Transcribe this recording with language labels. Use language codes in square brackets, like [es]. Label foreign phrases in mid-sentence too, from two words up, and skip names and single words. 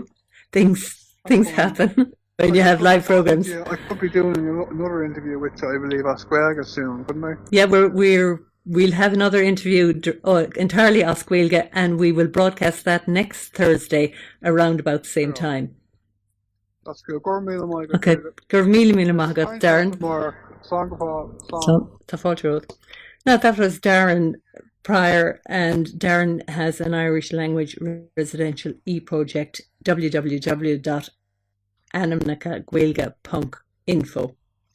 [en] Things happen when you have live programs. Yeah, I could be doing another interview with, I believe, Oscuelga soon, couldn't I? Yeah, we'll have another interview entirely Oscuelga, and we will broadcast that next Thursday around about the same time. That's good. Gaillimh le Gaeilge. Okay. Gaillimh le Gaeilge, Darren. Now, that was Darren Pryor, and Darren has an Irish language residential e-project, www.animnacagaeilge.info.